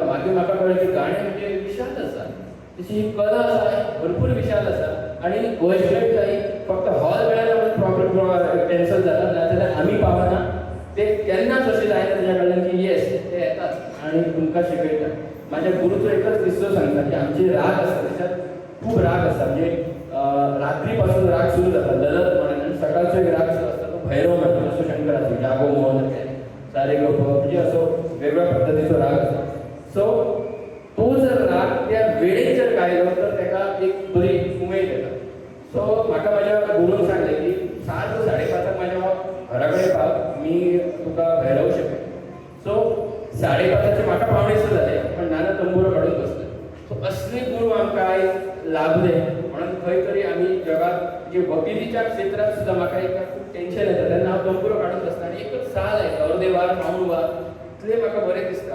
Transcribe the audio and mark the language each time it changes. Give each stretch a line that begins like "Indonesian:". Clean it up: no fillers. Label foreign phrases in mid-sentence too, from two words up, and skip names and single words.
Konkani: मागीर म्हाका कळ्ळें की गाणें म्हणजे विशाल आसा, तशी कला आसा, भरपूर विशाल आसा। आणि वैष्णव जाई फक्त हॉल मेळना म्हणून प्रॉपर कॅन्सल जाता, नाजाल्यार आमी पावना। ते केन्नाच अशें जायना ताच्या कडल्यान की येस ते येतात आणि तुमकां शिकयतात।
Marathi: माझ्या गुरुचो एकच किस्सो सांगता की आमचे राग असतात त्याच्यात खूप राग असतात। म्हणजे रात्रीपासून राग सुरू जातात ललत म्हणून, आणि सकाळचो एक राग जो असता तो भैरव म्हणतो, जसो शंकराचो जागो मन सारे गप म्हणजे असो वेगळ्या पद्धतीचो राग असतो। सो तो जर राग त्या वेळेत जर गायलो तर त्याला एक बरी उमेद येता।
Konkani: सो म्हाका माझ्या गुरून सांगले की 7 ते 5:30 माझ्या घराकडे पाव, मी तुका भैरव शिकय। सो 5:30 म्हाका पावणेसो जाले, पण नाना तंबुरो काढून बसले। सो असले गुरू आमकां आयज लाभले म्हणून खंय तरी आमी जगात जे वकिलीच्या क्षेत्रात सुद्धा म्हाका एक खूप टेन्शन येता तेन्ना हांव तंबुरो काढून बसता आणि एकच साल आहे अर्दे वार पावूण वार इतले म्हाका बरें दिसता।